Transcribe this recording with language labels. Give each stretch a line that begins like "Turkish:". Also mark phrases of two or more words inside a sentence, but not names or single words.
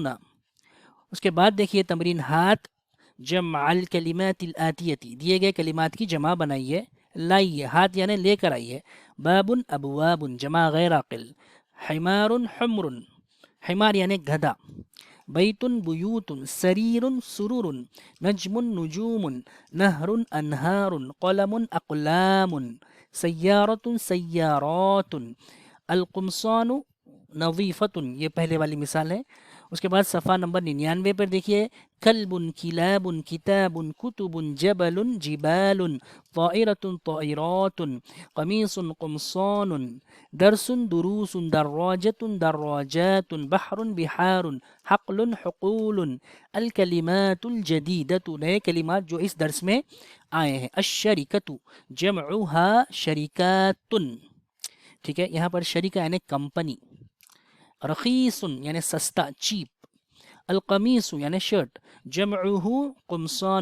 Urdu: اس کے بعد دیکھیے تمرین ہاتھ،
Arabic: جمع الکلمات الآتیۃ،
Urdu: دیے گئے کلمات کی جمع بنائیے، لائیے، ہاتھ یعنی لے کر آئیے.
Arabic: بابن ابواب جمع غیر عاقل. حمار حمر، حمار
Urdu: یعنی گدھا.
Arabic: بیت بیوت، سریر سرور، نجم نجوم، نہر انہار، قلم اقلام، سیارت سیارات، القمصان نظیفت.
Urdu: یہ پہلے والی مثال ہے. اس کے بعد صفحہ نمبر 99 پر دیکھیے،
Arabic: کلب کلاب کتاب کتب جبل جبال طائرۃ طائرات قمیص قمصان درس دروس دراجۃ دراجات بحر بحار حقل حقول الکلمات الجدیدۃ.
Urdu: نئے کلمات جو اس درس میں آئے ہیں.
Arabic: الشرکۃ جمعها شریکات.
Urdu: ٹھیک ہے، یہاں پر شریکہ یعنی کمپنی. رخیص یعنی سستا، چیپ. القمیص یعنی شرٹ،
Arabic: جمعہ قمصان.